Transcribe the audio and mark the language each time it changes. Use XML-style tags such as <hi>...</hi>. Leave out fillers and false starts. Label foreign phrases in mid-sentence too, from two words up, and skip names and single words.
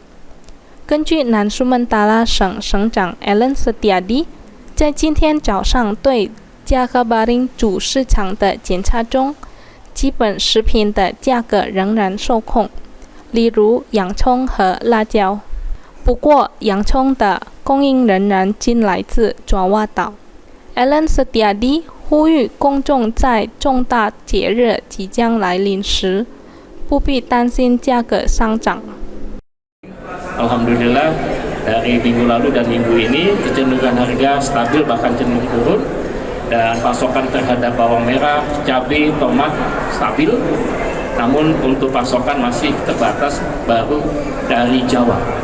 <zh>根据南苏门答腊省省长 Ellen Setiadi 在今天早上对Jakabaring 主市场的检查中，基本食品的价格仍然受控，例如洋葱和辣椒。不过，洋葱的供应仍然仅来自爪哇岛。Ellen Setiadi 呼吁公众在重大节日即将来临时，不必担心价格上涨。</zh> <id>Alhamdulillah dari minggu lalu dan minggu ini kecenderungan harga stabil bahkan cenderung turun, dan pasokan terhadap bawang merah, cabai, tomat stabil. Namun untuk pasokan masih terbatas baru dari Jawa.</id>